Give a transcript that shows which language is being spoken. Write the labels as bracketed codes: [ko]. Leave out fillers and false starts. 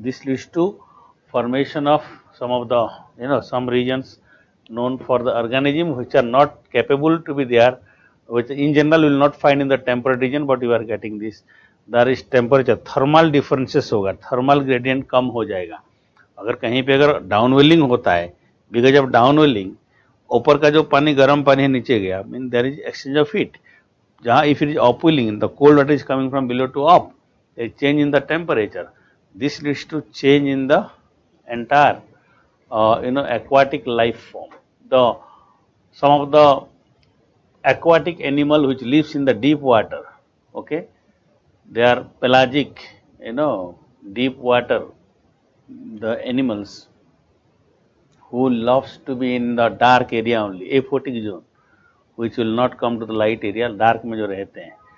[en] This leads to formation of some of the, some regions known for the organism which are not capable to be there, which in general you will not find in the temperate region, but you are getting this. There is temperature, thermal differences [hi] होगा, [en] thermal gradient [hi] कम हो जाएगा. अगर कहीं पे अगर downwelling होता है, [en] because of [hi] downwelling, ऊपर का जो पानी गर्म पानी है नीचे गया, [en] mean there is exchange of heat. [hi] जहाँ [en] if it is upwelling, the cold water is coming from below to up, a change in the temperature. This leads to change in the entire, aquatic life form. Some of the aquatic animal which lives in the deep water, okay, they are pelagic, deep water, the animals who loves to be in the dark area only, aphotic zone, which will not come to the light area, [hi] dark में जो रहते हैं.